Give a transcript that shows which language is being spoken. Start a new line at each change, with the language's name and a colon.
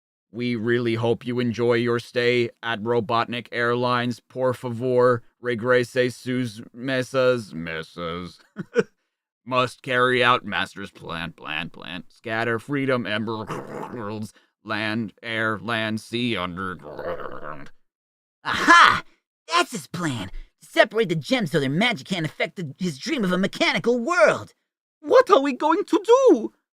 English: We really hope you enjoy your stay at Robotnik Airlines.
Spanish: Por favor, regrese sus mesas.
English: Must carry out master's plan. Scatter freedom emeralds. Land, air, land, sea, underground. Aha! That's his plan! To separate the gems so their magic can't affect his dream of a mechanical world! What are we going to do?